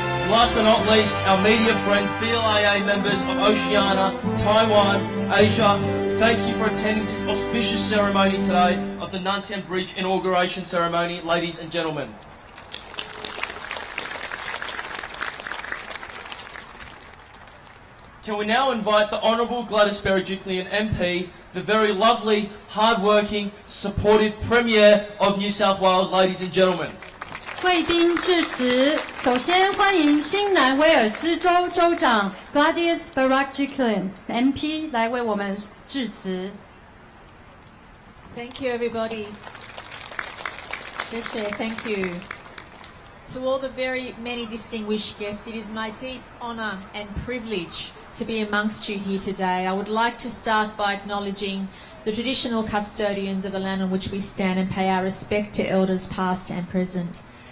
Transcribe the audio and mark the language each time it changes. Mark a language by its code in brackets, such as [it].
[en] Last but not least, our media friends, BLAA members of Oceania, Taiwan, Asia, thank you for attending this auspicious ceremony today of the Nam Tien Bridge Inauguration Ceremony, ladies and gentlemen. Can we now invite the Honourable Gladys Berejiklian MP, the very lovely, hard-working, supportive Premier of New South Wales, ladies and gentlemen. [zh] 贵宾致辞，首先欢迎新南威尔斯州州长 Gladys Berejiklian MP 来为我们致辞。 [en] Thank you, everybody. [zh] 谢谢 [en] Thank you. To all the very many distinguished guests, it is my deep honour and privilege to be amongst you here today. I would like to start by acknowledging the traditional custodians of the land on which we stand and pay our respect to elders past and present.